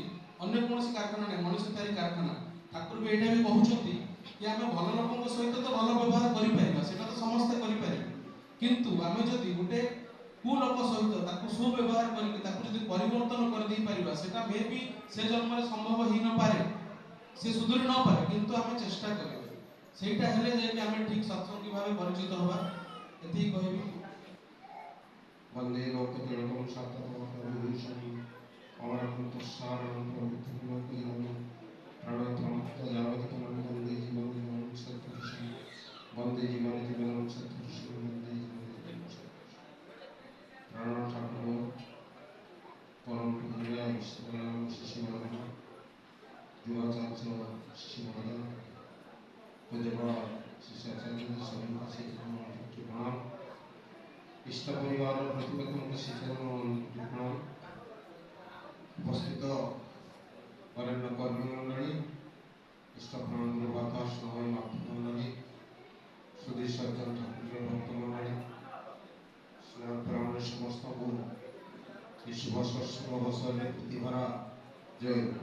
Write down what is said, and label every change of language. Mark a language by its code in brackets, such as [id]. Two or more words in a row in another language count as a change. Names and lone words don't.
[or] ଅନ୍ୟ କୌଣସି କାରଖାନା ନାହିଁ ମଣିଷ ତିଆରି କାରଖାନା ଠାକୁର ବି ଏଇଟା ବି କହୁଛନ୍ତି କି ଆମେ ଭଲ ଲୋକଙ୍କ ସହିତ ତ ଭଲ ବ୍ୟବହାର କରିପାରିବା ସେଟା ତ ସମସ୍ତେ କରିପାରିବେ କିନ୍ତୁ ଆମେ ଯଦି ଗୋଟେ କୁଲୋକ ସହିତ ତାକୁ ସୁବ୍ୟବହାର କରିକି ତାକୁ ଯଦି ପରିବର୍ତ୍ତନ କରିଦେଇ ପାରିବା ସେଟା ମେ ବି ସେ ଜନ୍ମରେ ସମ୍ଭବ ହେଇନପାରେ ସେ ସୁଧୁରି ନପାରେ କିନ୍ତୁ ଆମେ ଚେଷ୍ଟା କରିବା ସେଇଟା ହେଲେ ଯାଇକି ଆମେ ଠିକ ସତ୍ସଙ୍ଗୀ ଭାବେ ପରିଚିତ ହବା ଏତିକି କହିବି [sa] वंदे लोकतिलकं शातवाहनं अमरन्तस्सारणं प्रवृत्तिमपीनं प्रणतमत्तजावतिकं वन्दे [hi] जीवनं सत्पुरुषं वन्दे जीवनं सत्पुरुषं वन्दे जीवनं प्रणव ठाकुर परम पूज्य विश्वनाम शिशुमरण युवाचार्य शिशुमरण पूज्यपाल शिष्याचार्य सभी से प्रणाम इष्ट परिवार प्रतिपक्ष शिक्षण उपस्थित वरेण्य कर्मी मंडली इष्ट प्रणाम बाताश मंडली सुधीर सज्जन ठाकुर भक्त मंडली स्नेह समस्त को शुभ सत्संग अवसर में प्रतिभरा जय